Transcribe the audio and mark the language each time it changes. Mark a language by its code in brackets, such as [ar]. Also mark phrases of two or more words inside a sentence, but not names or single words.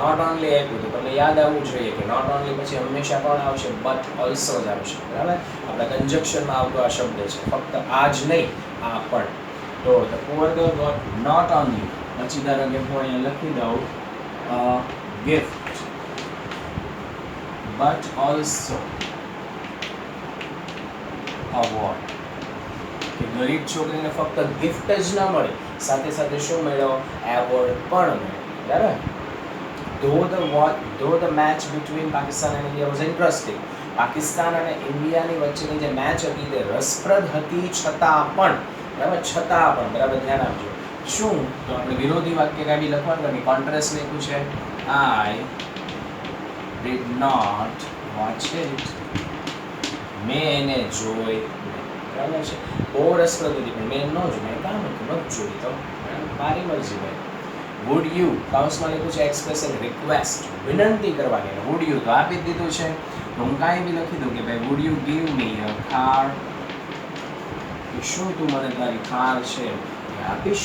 [en] not only [gu] આપ્યું તો તમને યાદ આવવું જોઈએ કે [en] not only [gu] પછી હંમેશા પણ આવશે [en] but also [gu] જ આવશે. બરાબર, આપણા કન્જક્શનમાં આવતો આ શબ્દ છે, ફક્ત આ જ નહીં આ પણ. તો [en] the poor girl got not only, [gu] પછી ધારો કે હું અહીંયા લખી દઉં ગિફ્ટ [en] but also award. [gu] કે ગરીબ છોકરીને ફક્ત ગિફ્ટ જ ના મળે, સાથે સાથે શું મળ્યો? એવોર્ડ પણ મળ્યો. બરાબર. [en] though the match between Pakistan and India was interesting, [gu] પાકિસ્તાન અને ઇન્ડિયાની વચ્ચેની જે મેચ હતી તે રસપ્રદ હતી છતાં પણ, બરાબર, છતાં પણ, બરાબર ધ્યાન આપજો. શું? તો આપણે વિરોધી વાક્ય કાંઈ બી લખવાનું નથી, કોન્ટ્રાસ્ટ લખ્યું છે. [en] I did not watch it. [gu] મેં એને જોઈ. બરાબર છે, બહુ રસપ્રદ હતી પણ મેં ન જોઈ, મેં કામ હતું ન જોઈ, તો મારી મરજી ભાઈ. [en] would you, [gu] કાઉન્સમાં લખ્યું છે [en] expressing request, [gu] વિનંતી કરવાની. [en] would you [gu] તો આપી જ દીધું છે, તો હું કાંઈ બી લખી દઉં કે ભાઈ [en] would you give me a car, [gu] કે શું તું મને તારી કાર છે એ આપીશ.